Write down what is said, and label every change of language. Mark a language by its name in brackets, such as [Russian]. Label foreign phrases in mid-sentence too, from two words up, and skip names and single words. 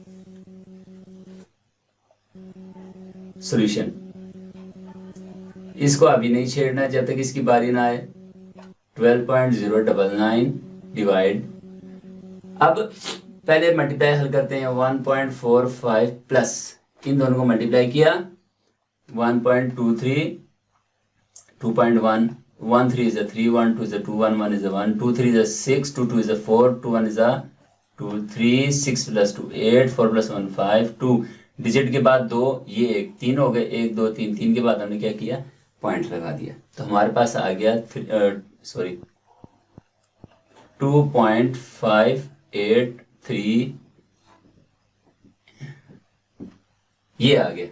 [Hindi] सॉल्यूशन, इसको अभी नहीं छेड़ना जब तक इसकी बारी ना आए। 12.099 डिवाइड, अब पहले मल्टीप्लाई हल करते हैं। 1.45 प्लस इन दोनों को मल्टीप्लाई किया, 1.23 2.1 [English] 1 3 is a 3 1 2 is a 2 1 1 is a 1 2 3 is a 6 2 2 is a 4 2 1 is a 2 3 6 plus 2 8 4 plus 1 5 [Hindi] 2 डिजिट के बाद 2, ये 1 3 हो गए, 1 2 3 3 के बाद हमने क्या किया, पॉइंट लगा दिया, तो हमारे पास आ गया 2.583 ये आ गया।